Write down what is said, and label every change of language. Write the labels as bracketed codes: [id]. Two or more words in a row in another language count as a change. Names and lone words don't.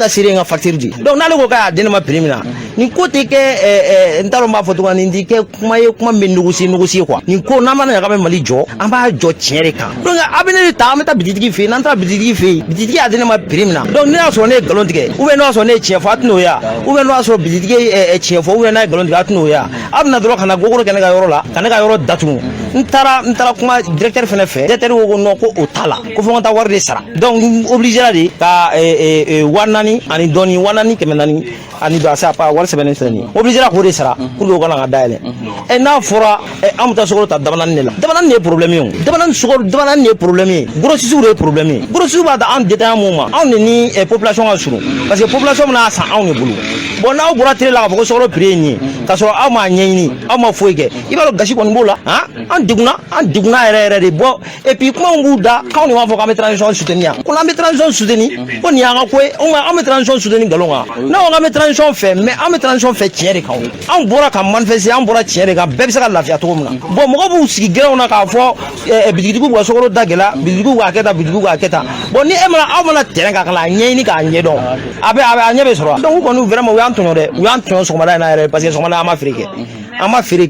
[bm] ka seere n ka facture di donc n'ale ko k'a di ne ma prix min na nin ko tɛ kɛ n t'a dɔn n b'a fɔ cogo min nin tɛ kɛ kuma ye kuma min bɛ [fr] négocier quoi [bm] nin ko n'an mana ɲaga bɛ Mali jɔ an b'a jɔ tiɲɛ de kan donc a bɛ ne de ta an bɛ taa bitigi fɛ yen n'an taara bitigi fɛ yen bitigi y'a di ne ma prix min na donc ne y'a sɔrɔ ne ye nkalon tigɛ [fr] ou bien [bm] n'o y'a sɔrɔ ne ye tiɲɛ fɔ a tɛn'o ye [fr] ou bien [bm] n'o y'a sɔrɔ bitigi ye tiɲɛ fɔ [fr] ou bien [bm] n'a ye nkalon tigɛ a tɛn'o ye a bɛna dɔrɔn ka na gogoro kɛ ne ka yɔrɔ la ka ne ka yɔrɔ datugu ntara kuma directeur fana fɛ directeur ko non ko o tala ko fo ngata wari de sara donc obligé la de ka wanani ani doni wanani kemenani ani do asa pa wari sɛbɛnnen filɛ nin obligé la ko de sara [fr] pour que [bm] o kana ka dayɛlɛ n'a fɔra an bɛ taa sokoro ta dabanani de la dabanani de ye problème ye o dabanani de ye problème ye grossistes de ye problème ye grossistes b'a ta an détaillant mun ma anw de ni population ka surun parce que population bɛna san anw de bolo bon n'aw bɔra télé la k'a fɔ ko sokoro prix ye nin ye k'a sɔrɔ aw m'a ɲɛɲini aw ma foyi kɛ i b'a dɔn gasi kɔni b'o la an degunna yɛrɛ de bon [fr] et puis [bm] kuma min b'u da k'anw de b'a fɔ k'an bɛ [fr] transition soutenir [bm] ko n'an bɛ [fr] transition soutenir [bm] ko nin y'an ka ko ye an bɛ [fr] transition soutenir [bm] nkalon kan n'aw ko k'an bɛ transition fɛ mais an bɛ transition fɛ tiɲɛ de kan anw bɔra ka manifester an bɔra tiɲɛ de kan bɛɛ bɛ se ka lafiya cogo min na bon mɔgɔw b'u sigi gɛrɛnw na k'a fɔ bitigitigiw ka sokoro da gɛlɛya bitigitigiw k'a kɛ tan bitigitigiw k'a kɛ tan bon ni aw mana terrain kan ka na ɲɛɲini k'a ɲɛdɔn a ɲɛ bɛ sɔrɔ donc u kɔni vraiment u y'an tɔɲɔ dɛ u y'an tɔɲɔ sɔgɔmada in na yɛrɛ parce que sɔgɔmada an ma feere kɛ an ma feere